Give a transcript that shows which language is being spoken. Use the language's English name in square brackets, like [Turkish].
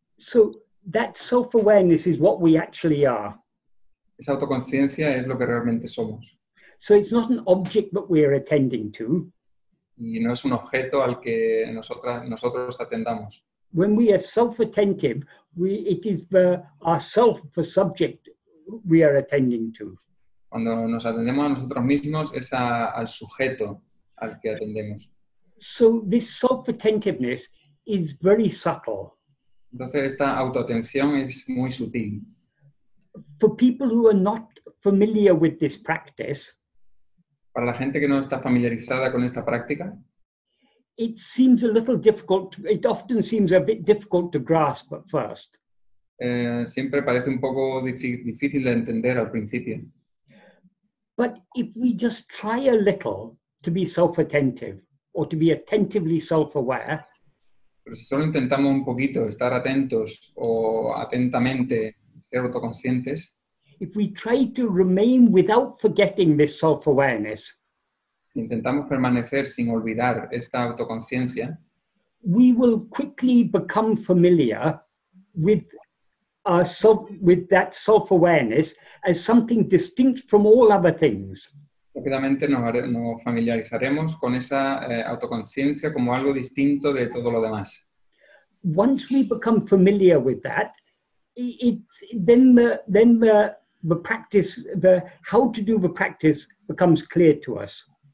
[English] So that self-awareness is what we actually are. [Spanish] Esa autoconciencia es lo que realmente somos. [English] So it's not an object that we are attending to. [Spanish] Y no es un objeto al que nosotros atendamos. [English] When we are self-attentive, it is ourself, the subject, we are attending to. [Spanish] Cuando nos atendemos a nosotros mismos es al sujeto al que atendemos. [English] So this self-attentiveness is very subtle. [Spanish] Entonces esta autoatención es muy sutil. [English] For people who are not familiar with this practice, [Spanish] para la gente que no está familiarizada con esta práctica, [English] it seems a little difficult. It often seems a bit difficult to grasp at first. [Spanish] Siempre parece un poco difícil de entender al principio. [English] But if we just try a little to be self-attentive or to be attentively self-aware, [Spanish] pero si solo intentamos un poquito estar atentos o atentamente ser autoconscientes, [English] if we try to remain without forgetting this self-awareness, [Spanish] intentamos permanecer sin olvidar esta autoconciencia, [English] we will quickly become familiar with that self-awareness as something distinct from all other things. [Spanish] Rápidamente nos familiarizaremos con esa autoconciencia como algo distinto de todo lo demás. [English] Once we become familiar with that, then the practice, how to do the practice becomes clear to us.